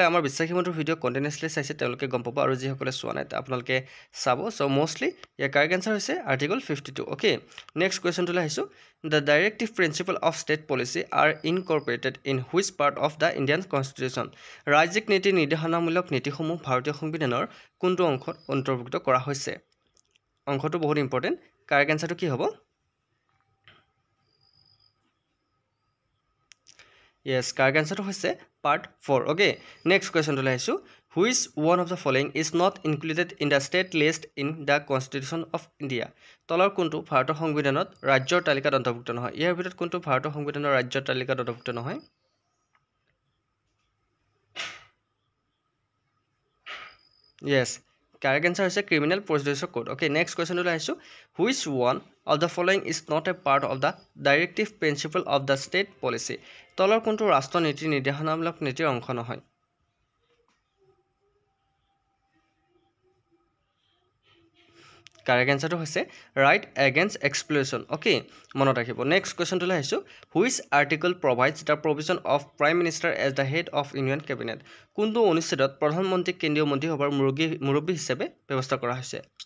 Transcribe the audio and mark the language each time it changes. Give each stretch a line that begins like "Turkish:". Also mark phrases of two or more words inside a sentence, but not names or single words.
Assamese: আমাৰ বিশ্বাসী বন্ধুৰ ভিডিঅ' কণ্টিনিউছলি চাইছে তেওঁলোকে গম পাব আৰু যিসকলে চোৱা নাই আপোনালোকে চাব চ' মোষ্টলি ইয়াৰ
English: correct answer
Assamese: হৈছে
English: article 52 okay next questionটোলৈ
Assamese: আহিছোঁ
English: the directive principle of state policy are incorporated in which part of the Indian constitution
Assamese: ৰাজ্যিক নীতি নিৰ্দেশনামূলক নীতিসমূহ ভাৰতীয় সংবিধানৰ কোনটো অংশত অন্তৰ্ভুক্ত কৰা হৈছে অংশটো বহুত
English: important correct answerটো
Assamese: কি হ'ব
English: Yes, correct answer
Assamese: হৈছে part 4.
English: Okay, next question to আহিছোঁ. Which one of the following is not included in the state list in the Constitution of India?
Assamese: তলৰ কোনটো ভাৰতৰ সংবিধানত ৰাজ্যৰ তালিকাত অন্তৰ্ভুক্ত নহয় ইয়াৰ ভিতৰত কোনটো ভাৰতৰ সংবিধানৰ ৰাজ্যৰ তালিকাত অন্তৰ্ভুক্ত নহয়
English: Yes, correct answer
Assamese: হৈছে
English: criminal procedure code. Okay, next question to আহিছোঁ. Which one of the following is not a part of the directive principle of the state policy?
Assamese: তলৰ কোনটো ৰাষ্ট্ৰ নীতি নিৰ্দেশনামূলক নীতিৰ অংশ নহয়
English: correct answerটো
Assamese: হৈছে
English: right against exploitation okay
Assamese: মনত ৰাখিব
English: next questionটোলৈ
Assamese: আহিছোঁ
English: which article provides the provision of prime minister as the head of union cabinet
Assamese: কোনটো অনুচ্ছেদত প্ৰধানমন্ত্ৰীক কেন্দ্ৰীয় মন্ত্ৰীসভাৰ মুৰব্বী হিচাপে ব্যৱস্থা কৰা হৈছে